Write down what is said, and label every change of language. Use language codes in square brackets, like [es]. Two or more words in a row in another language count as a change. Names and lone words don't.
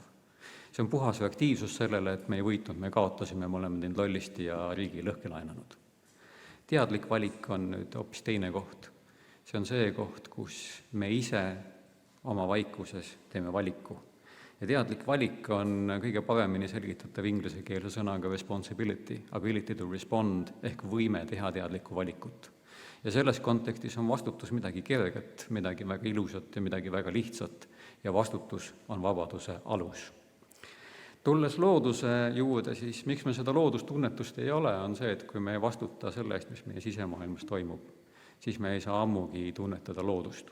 [et] See on puhas reaktiivsus sellele, et me ei võitnud, me kaotasime, me oleme teinud lollisti ja riigi lõhki laenanud. Teadlik valik on nüüd hoopis teine koht. See on see koht, kus me ise oma vaikuses teeme valiku. Ja teadlik valik on kõige paremini selgitatav ingliskeelse sõnaga responsibility, [en] ability to respond, [et] ehk võime teha teadlikku valikut. Ja selles kontekstis on vastutus midagi kerget, midagi väga ilusat ja midagi väga lihtsat ja vastutus on vabaduse alus. Tulles looduse juurde, siis miks me seda loodustunnetust ei ole, on see, et kui me ei vastuta selle eest, mis meie sisemaailmas toimub, siis me ei saa ammugi tunnetada loodust.